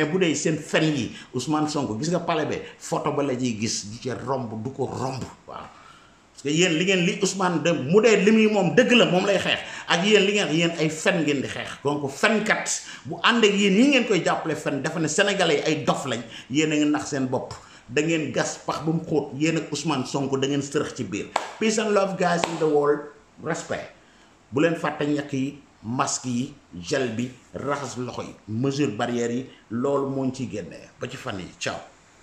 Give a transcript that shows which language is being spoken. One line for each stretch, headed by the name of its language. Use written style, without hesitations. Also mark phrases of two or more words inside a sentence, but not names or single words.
Wolof: bu dee seen fen yi Ousmane Sonko gis nga pale be photo ba la ñuy gis du ci romb du ko romb waaw
French: parce que
Wolof: yéen li ngeen li Ousmane de mu dee li muy moom dëgg la moom lay xeex ak yéen li ngeen yéen ay fen ngeen di xeex donc fenkat bu ànd ak yéen yi ngeen koy jàppale fen dafa ne sénégalais yi ay dof lañ yéen a ngi nax seen bopp da ngeen gas pax ba mu xóot yéen ak Ousmane Sonko da ngeen sërëx ci biir
English: peace and love guys in the world respect
Wolof: bu leen fàtte ñàkk yi masque yi gel bi raxas loxo yi
French: mesure barrière
Wolof: yi loolu moo ñu ciy génnee ba ci fan yi ciao